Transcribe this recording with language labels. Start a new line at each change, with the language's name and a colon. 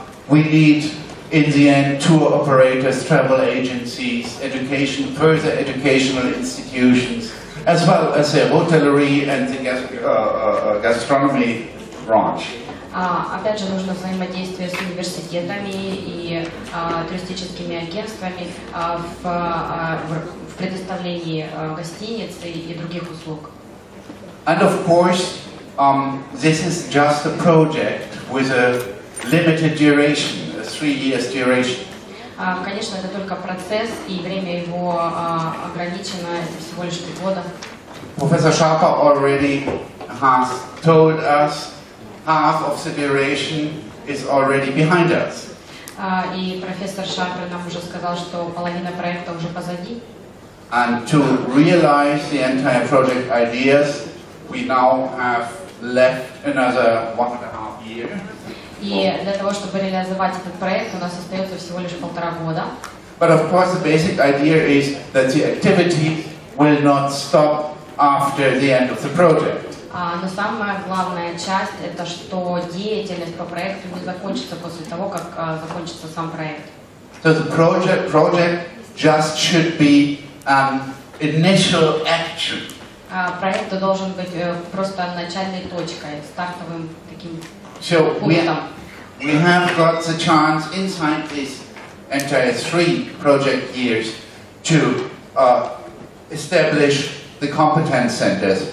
English: we need, in the end, tour operators, travel agencies, further educational institutions, as well as the hotellerie and the gastronomy branch.
Russian: Опять же, нужно взаимодействие с университетами и туристическими агентствами в предоставлении гостиниц и других услуг.
English: And of course, this is just a project with a limited duration, a 3 years duration.
Russian: Конечно, это только процесс, и время его ограничено, это всего лишь 3 года.
English: Professor Sharper already has told us half of the duration is already behind us.
Russian: И профессор Шарпер нам уже сказал, что половина проекта уже позади.
English: And to realize the entire project ideas, we now have left another 1.5 years.
Russian: И для того, чтобы реализовать этот проект, у нас остается всего лишь 1,5 года.
English: But of course, the basic idea is that the activity will not stop after the end of the project.
Russian: Но самая главная часть – это что деятельность по проекту не закончится после того, как закончится сам проект.
English: So the project just should be an initial action.
Russian: Проект должен быть просто начальной точкой, стартовым таким
English: So
Russian: пунктом.
English: we have got the chance inside these entire 3 project years to establish the competence centers.